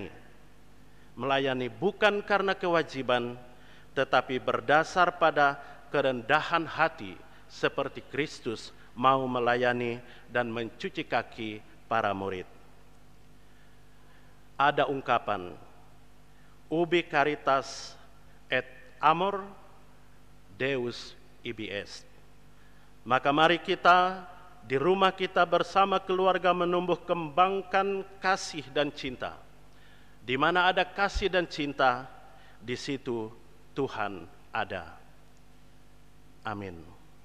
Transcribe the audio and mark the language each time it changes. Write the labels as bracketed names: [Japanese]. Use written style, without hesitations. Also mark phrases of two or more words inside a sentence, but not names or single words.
[Indonesian] Melayani bukan karena kewajiban, tetapi berdasar pada kerendahan hati, seperti Kristus mau melayani dan mencuci kaki para murid. Ada ungkapan, [Latin] ubi caritas et amor Deus ibi est. [Indonesian] Maka mari kita di rumah kita bersama keluarga menumbuh kembangkan kasih dan cinta. Di mana ada kasih dan cinta, di situ Tuhan ada. Amin.